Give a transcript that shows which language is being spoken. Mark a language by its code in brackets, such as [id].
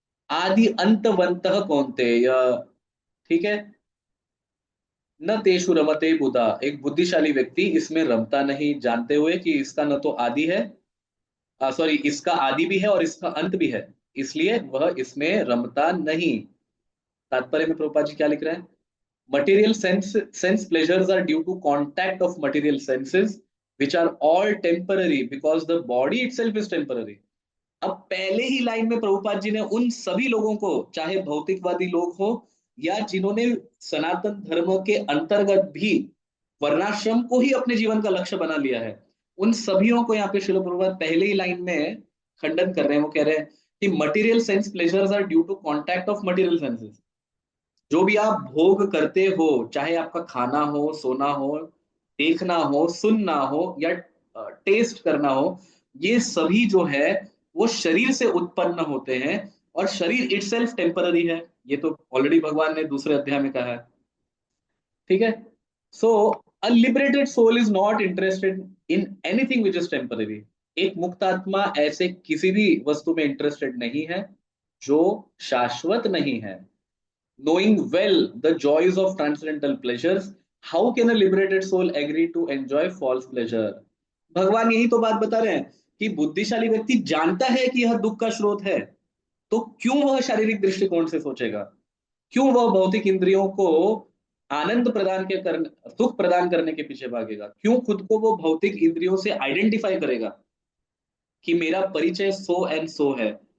[sa] आदि अंतवंतः कौन्तेय, ठीक है। न तेषु रमते बुधा, [hi] एक बुद्धिशाली व्यक्ति इसमें रमता नहीं, जानते हुए कि इसका न तो आदि है, सॉरी, इसका आदि भी है और इसका अंत भी है, इसलिए वह इसमें रमता नहीं। तात्पर्य में प्रभुपाद जी क्या लिख रहे हैं, [en] material sense pleasures are due to contact of material senses which are all temporary because the body itself is temporary। [hi] अब पहले ही लाइन में प्रभुपाद जी ने उन सभी लोगों को, चाहे भौतिकवादी लोग हो या जिन्होंने सनातन धर्म के अंतर्गत भी वर्णाश्रम को ही अपने जीवन का लक्ष्य बना लिया है, उन सभीयों को यहाँ पे श्रील प्रभुपाद पहले ही लाइन में खंडन कर रहे हैं। वो कह रहे हैं कि [en] Material sense pleasures are due to contact of material senses. [hi] जो भी आप भोग करते हो, चाहे आपका खाना हो, सोना हो, देखना हो, सुनना हो या टेस्ट करना हो, ये सभी जो है वो शरीर से उत्पन्न होते हैं, और शरीर इटसेल्फ टेम्पररी है। ये तो ऑलरेडी भगवान ने दूसरे अध्याय में कहा है, ठीक है। [en] So a liberated soul is not interested in anything which is temporary. [hi] एक मुक्त आत्मा ऐसे किसी भी वस्तु में इंटरेस्टेड नहीं है जो शाश्वत नहीं है। [en] Knowing well the joys of transcendental pleasures, how can a liberated soul agree to enjoy false pleasure? [hi] भगवान यही तो बात बता रहे हैं कि बुद्धिशाली व्यक्ति जानता है कि यह दुख का स्रोत है, तो क्यों वह शारीरिक दृष्टिकोण से सोचेगा, क्यों वह भौतिक इंद्रियों को आनंद प्रदान के कर सुख प्रदान करने के पीछे भागेगा, क्यों खुद को वो भौतिक इंद्रियों से आइडेंटिफाई करेगा कि मेरा परिचय सो एंड सो है।